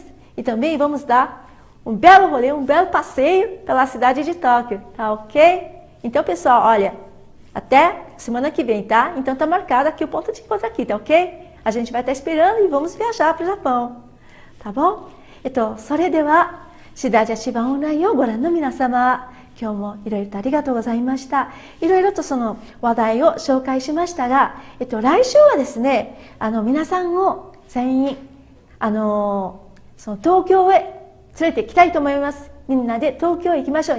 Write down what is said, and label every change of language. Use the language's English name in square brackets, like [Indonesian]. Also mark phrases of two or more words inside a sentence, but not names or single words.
[Portuguese] E também vamos dar um belo rolê, um belo passeio pela cidade de Tóquio, tá ok? Então, pessoal, olha, até semana que vem, tá? Então, tá marcado aqui o ponto de encontro aqui, tá ok? A gente vai estar esperando e vamos viajar para o Japão, tá bom? Então, [Japanese] それでは、cidade ativa online をご覧の皆様、今日もいろいろとありがとうございました。いろいろとその話題を紹介しましたが、来週はですね、皆さんを全員、その東京へ連れて行きたいと思います。みんなで東京へ行きましょう。